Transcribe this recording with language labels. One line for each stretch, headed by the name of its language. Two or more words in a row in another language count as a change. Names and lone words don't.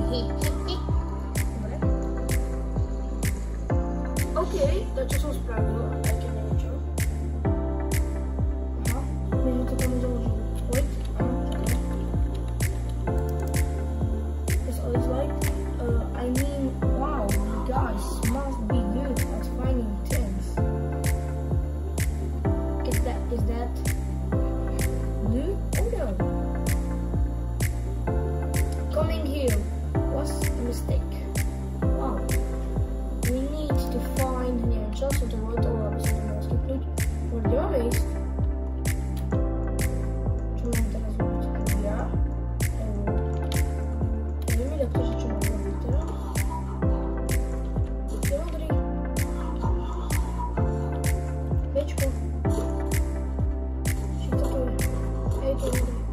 Slovak: Dobre. OK, to čo som spravil, aj keď neviem čo. Aha, my sme to tam založili.
English: Wait, It's always like, I mean, wow, you guys must be good at finding things. Is that blue? Oh no. Coming here was a mistake. Wow. We need to find near just the road or
Slovak: aby sa to mohlo skipnúť.
English: For the honest.
Slovak: Čo mám teraz robiť? Ja? Neviem mi takto, že čo mám robiť teraz. Je modrý. Bečko. Či toto je? Hej, to je modrý.